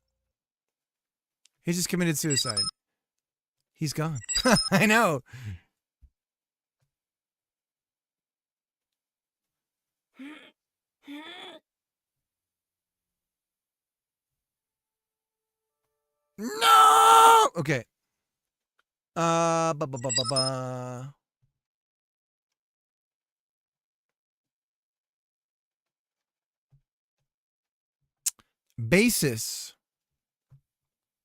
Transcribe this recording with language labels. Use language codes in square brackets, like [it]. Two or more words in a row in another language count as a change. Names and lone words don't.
[en] He just committed suicide. He's gone. I know. No! Okay. Ba ba ba ba ba. Basis